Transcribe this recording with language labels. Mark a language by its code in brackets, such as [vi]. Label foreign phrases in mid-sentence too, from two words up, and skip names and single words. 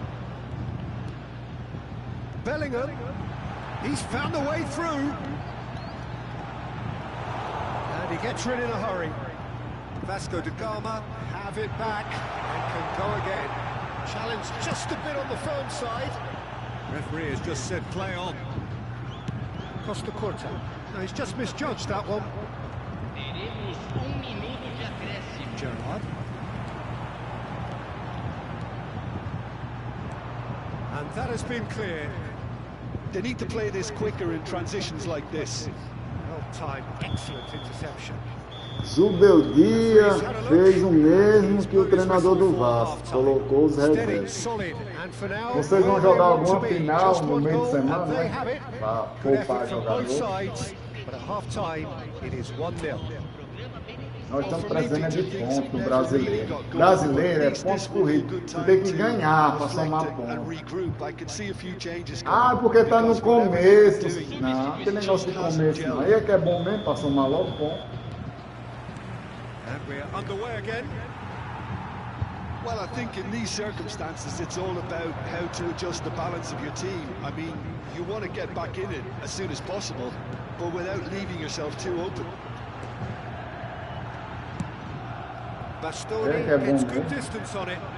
[en] Bellingham. He's found a way through. And he gets rid in a hurry. Vasco da Gama have it back and can go again. Challenge just a bit on the firm side. Referee has just said play on. Costa Curta. No, he's just misjudged that one. Gerrard. And that has been clear. They need to play this quicker in transitions like this. Well-timed, excellent interception. [pt] Zubeldia fez o mesmo que o treinador do Vasco, colocou os reservas. Vocês vão jogar alguma final no meio de semana, né? Para poupar jogador. Nós estamos trazendo de ponto no brasileiro. Brasileiro é ponto corrido. Você tem que ganhar para somar ponto. Ah, porque tá no começo. Não, não tem negócio de começo não. Aí é que é bom mesmo para somar logo ponto. [en] And we're underway again. Well, I think in these circumstances, it's all about how to adjust the balance of your team. I mean, you want to get back in it as soon as possible, but without leaving yourself too open. Bastoni gets good distance on it.